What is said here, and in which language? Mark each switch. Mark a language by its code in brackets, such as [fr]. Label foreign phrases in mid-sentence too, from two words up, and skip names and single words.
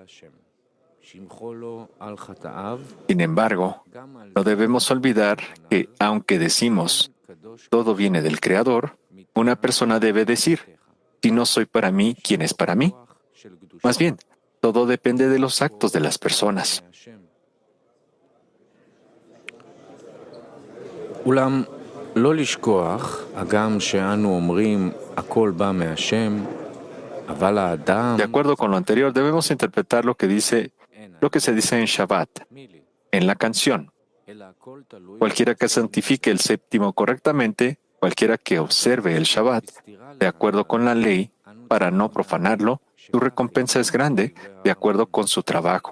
[es] Sin embargo, no debemos olvidar que, aunque decimos todo viene del Creador, una persona debe decir, si no soy para mí, ¿quién es para mí? Más bien, todo depende de los actos de las personas. [he] אולם לא לשכוח, הגם שאנו אומרים הכל בא מהשם, אבל האדם... [es] De acuerdo con lo anterior, debemos interpretar lo que se dice en Shabbat, en la canción. Cualquiera que santifique el séptimo correctamente, cualquiera que observe el Shabbat, de acuerdo con la ley, para no profanarlo, su recompensa es grande, de acuerdo con su trabajo.